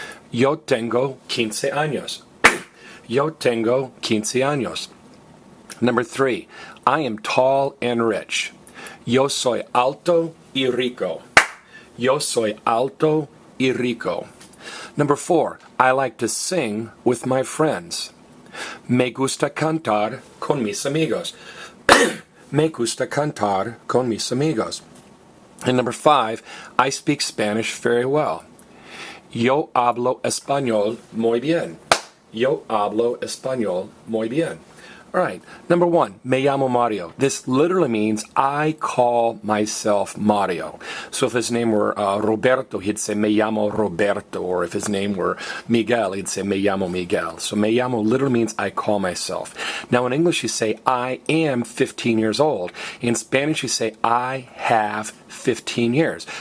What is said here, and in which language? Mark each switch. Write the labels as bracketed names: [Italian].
[Spanish] Yo tengo 15 años. Yo tengo 15 años. [English] Number 3, I am tall and rich. [Spanish] Yo soy alto y rico. Yo soy alto y rico. [English] Number 4, I like to sing with my friends. [Spanish] Me gusta cantar con mis amigos. Me gusta cantar con mis amigos. [English] And number 5, I speak Spanish very well. [Spanish] Yo hablo español muy bien. Yo hablo español muy bien. [English] All right, number 1, [Spanish] me llamo Mario. [English] This literally means I call myself Mario. So if his name were Roberto, he'd say [Spanish] me llamo Roberto. [English] Or if his name were Miguel, he'd say [Spanish] me llamo Miguel. [English] So [Spanish] me llamo [English] literally means I call myself. Now in English you say I am 15 years old. In Spanish you say I have 15 years.